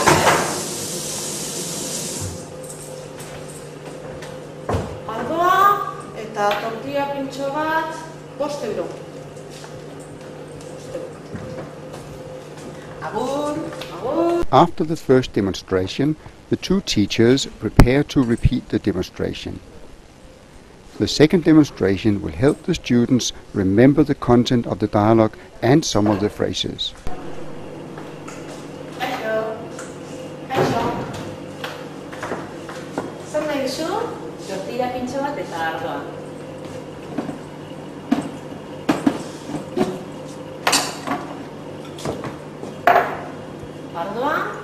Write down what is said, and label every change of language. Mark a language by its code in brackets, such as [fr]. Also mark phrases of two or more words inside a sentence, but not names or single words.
[eu] Ardoa eta tortilla pintxo bat, 5 euro. Agur, agur. [en] After the first demonstration, the two teachers prepare to repeat the demonstration. The second demonstration will help the students remember the content of the dialogue and some of the phrases. [eu] Zer nahi duzu? Tortilla pintxo bat eta ardoa. Ardoa.